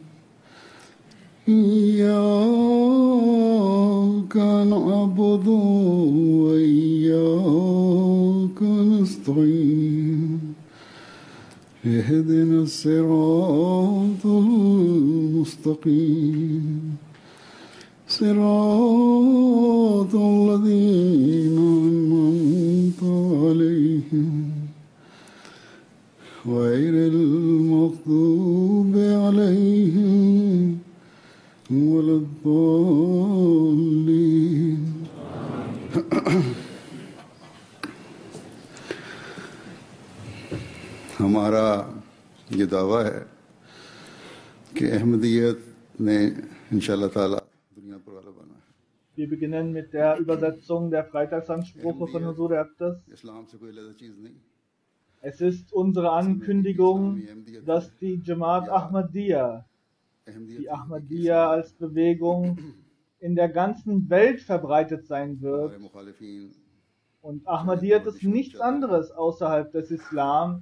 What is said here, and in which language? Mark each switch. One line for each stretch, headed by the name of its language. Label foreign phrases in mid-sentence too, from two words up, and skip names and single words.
Arabic: إياك نعبد وإياك نستعين اهدنا الصراط المستقيم صراط الذين أنعمت عليهم غير المغضوب عليهم ولا الضالين.
Urdu: ہمارا یہ دعویٰ ہے کہ احمدیت نے
Arabic: إن شاء الله تعالى
Urdu: دنیا پر والا بنا ہے.
German: Wir beginnen mit der Übersetzung der Freitagsansprache von Huzur Abdas.
Urdu: اسلام سے کوئی الگ چیز نہیں.
German: Es ist unsere Ankündigung, dass die Jamaat Ahmadiyya, die Ahmadiyya als Bewegung in der ganzen Welt verbreitet sein wird. Und Ahmadiyyat ist nichts anderes außerhalb des Islam.